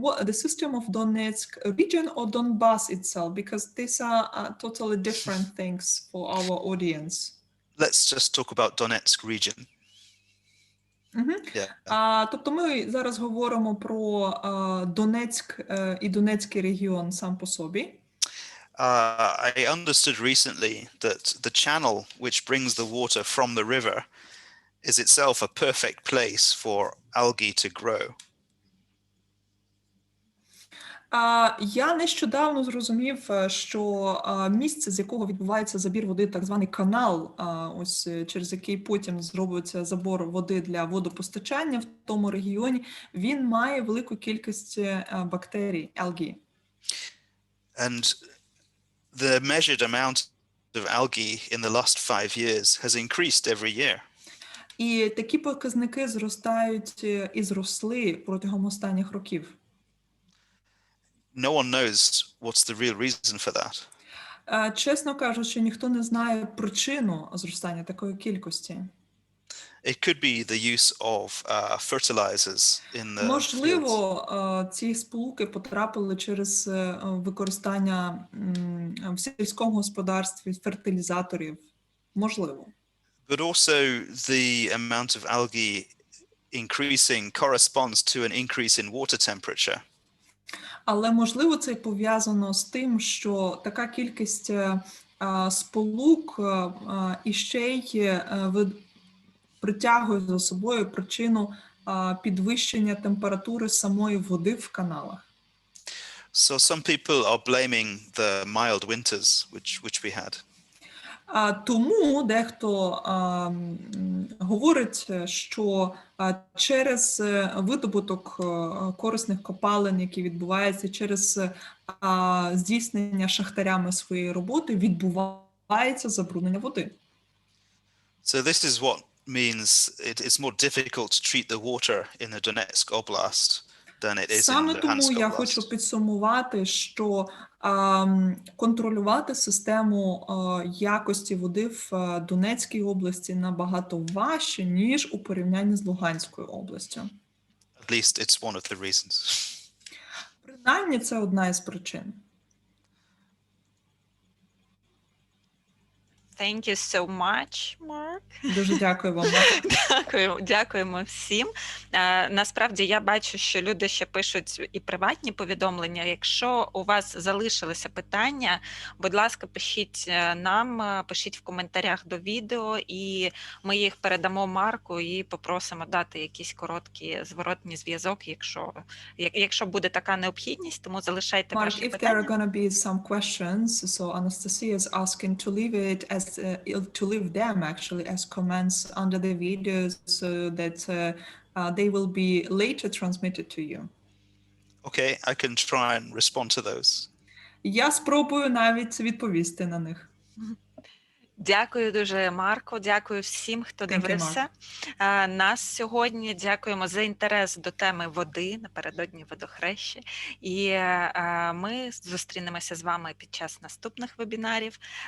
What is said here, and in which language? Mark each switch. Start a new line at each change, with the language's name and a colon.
English: The system of Donetsk region or Donbass itself, because these are totally different things for our audience. Let's just talk about Donetsk region. Yeah.
Ukrainian: Тобто ми зараз говоримо про Донецьк і Донецький регіон сам по собі.
English: I understood recently that the channel which brings the water from the river is itself a perfect place for algae to grow.
Ukrainian: Я нещодавно зрозумів, що місце, з якого відбувається забір води, так званий канал, ось через який потім зробиться забор води для водопостачання в тому регіоні, він має велику кількість бактерій, algae.
English: And the measured amount of algae in the last 5 years has increased every year.
Ukrainian: І такі показники зростають і зросли протягом останніх років.
English: No one knows what's the real reason for that.
Ukrainian: Чесно кажучи, ніхто не знає причину зростання такої кількості.
English: It could be the use of fertilizers in the
Ukrainian: Можливо, ці сполуки потрапили через використання в сільському господарстві фертилізаторів. Можливо.
English: But also the amount of algae increasing corresponds to an increase in water temperature.
Ukrainian: Але, можливо, це пов'язано з тим, що така кількість сполук іще й притягує за собою причину підвищення температури самої води в каналах.
English: So some people are blaming the mild winters which we had.
Ukrainian: Тому дехто говорить, що через видобуток корисних копалин, які відбуваються через здійснення шахтарями своєї роботи, відбувається забруднення води.
English: So this is what means it's more difficult to treat the water in the Donetsk Oblast than it is in
Ukrainian: Саме
English: Luhansk
Ukrainian: тому я
English: Oblast.
Ukrainian: хочу підсумувати, що контролювати систему якості води в Донецькій області набагато важче, ніж у порівнянні з Луганською областю.
English: At least it's one of the reasons.
Ukrainian: Принаймні, це одна із причин.
English: Thank you so much, Mark.
Ukrainian: Дуже дякую вам. Дякуємо всім. Насправді я бачу, що люди ще пишуть і приватні повідомлення. Якщо у вас залишилися питання, будь ласка, пишіть нам, пишіть в коментарях до відео, і ми їх передамо Марку і попросимо дати якийсь короткий зворотній зв'язок, якщо буде така необхідність, тому залишайте ваші
English: Mark, if
Ukrainian: питання.
English: there are going to be some questions, so Anastasia is asking to leave it as to leave them actually as comments under the videos so that they will be later transmitted to you. Okay, I can try and respond to those.
Ukrainian: Я спробую навіть відповісти на них. Дякую дуже, Марко. Дякую всім, хто
English: Thank you,
Ukrainian: дивився нас сьогодні. Дякуємо за інтерес до теми води напередодні водохрещі. І ми зустрінемося з вами під час наступних вебінарів.